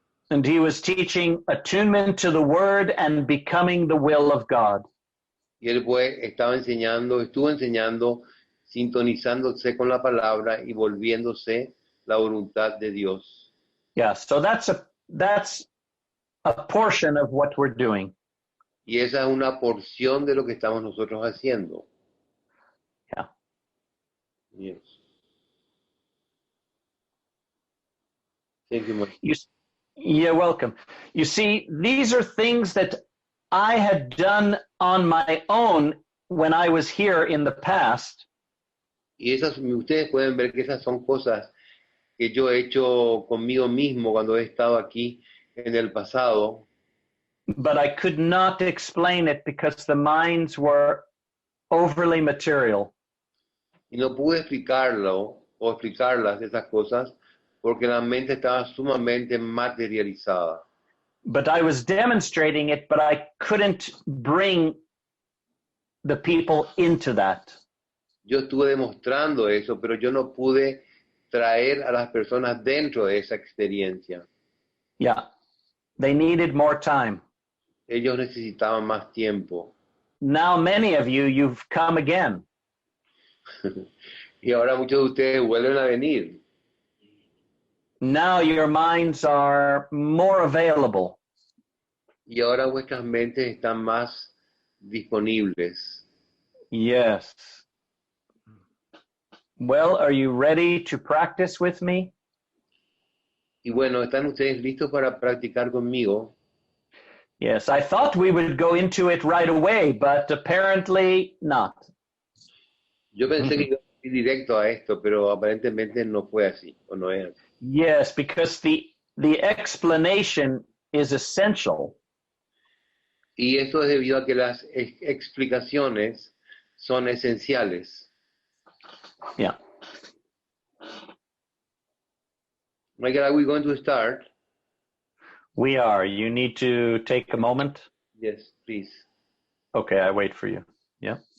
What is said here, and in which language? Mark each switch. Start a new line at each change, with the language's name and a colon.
English: And he was teaching attunement to the word and becoming the will of God.
Spanish: Y él estuvo enseñando, sintonizándose con la palabra y volviéndose la voluntad de Dios.
English: Yeah, so that's a portion of what we're doing.
Spanish: Y esa es una porción de lo que estamos nosotros haciendo.
English: Yeah. Yes. Thank you, Mike. You're welcome. You see, these are things that I had done on my own when I was here in the past.
Spanish: Y ustedes pueden ver que esas son cosas que yo he hecho conmigo mismo cuando he estado aquí en el pasado.
English: But I could not explain it because the minds were overly material.
Spanish: Y no pude explicarlas esas cosas porque la mente estaba sumamente materializada.
English: But I was demonstrating it, but I couldn't bring the people into that.
Spanish: Yo estuve demostrando eso, pero yo no pude traer a las personas dentro de esa experiencia.
English: Yeah, they needed more time.
Spanish: Ellos necesitaban más tiempo.
English: Now many of you've come again.
Spanish: Y ahora muchos de ustedes vuelven a venir.
English: Now your minds are more available.
Spanish: Y ahora vuestras mentes están más disponibles.
English: Yes. Well, are you ready to practice with me?
Spanish: Y bueno, ¿están ustedes listos para practicar conmigo?
English: Yes, I thought we would go into it right away, but apparently not.
Spanish: Yo pensé que iba a ir directo a esto, pero aparentemente no fue así, o no es así.
English: Yes, because the explanation is essential.
Spanish: Y esto es debido a que las explicaciones son esenciales.
English: Yeah. Michael, are we going to start? We are. You need to take a moment. Yes, please. Okay, I wait for you. Yeah.